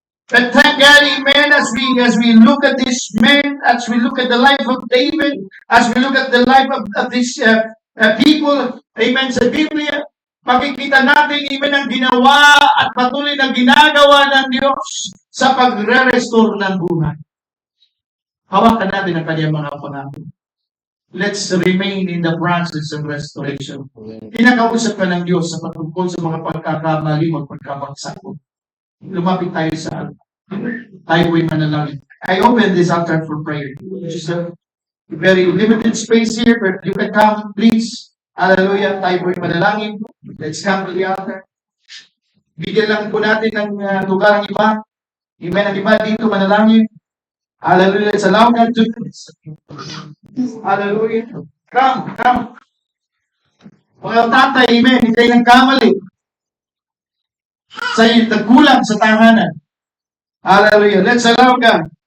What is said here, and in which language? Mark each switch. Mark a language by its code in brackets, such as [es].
[en] But thank God, amen, as we look at this man, as we look at the life of David, as we look at the life of these people, amen, [tl] sa Biblia, makikita natin, amen, ang ginawa at patuloy na ginagawa ng Diyos sa pagre-restore ng buhay. Hawakan natin ang kanyang mga pangako. [en] let's remain in the process of restoration. [tl] Pinakausap ka ng Diyos sa patungkol sa mga pagkakamali o pagkabagsak mo. Lumapit tayo sa tayo po'y manalangin. [en] I open this altar for prayer. Which is a very limited space here, but you can come, please. Hallelujah. [tl] Tayo po'y manalangin. [en] Let's come to the altar. [tl] Bigyan lang po natin ng lugar ang iba. Amen ang iba dito manalangin. Hallelujah. [en] Let's allow God to do this. [tl] Hallelujah. Come. Mga tatay, amen. Hindi kayo nagkamali. Sa nagkulang sa tahanan. Hallelujah. [en] Let's allow God.